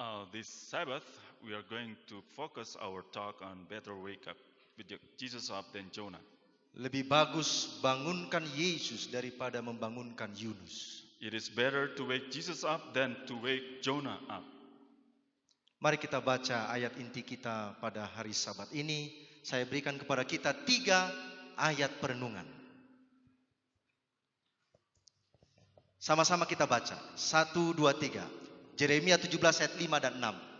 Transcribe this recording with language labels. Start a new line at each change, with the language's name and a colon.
English: This Sabbath, we are going to focus our talk on better wake up with Jesus up than Jonah.
Indonesian: Lebih bagus bangunkan Yesus daripada membangunkan Yunus.
English: It is better to wake Jesus up than to wake Jonah up.
Indonesian: Mari kita baca ayat inti kita pada hari Sabat ini. Saya berikan kepada kita 3 ayat perenungan. Sama-sama kita baca. 1, 2, 3. Yeremia 17 ayat 5 dan 6.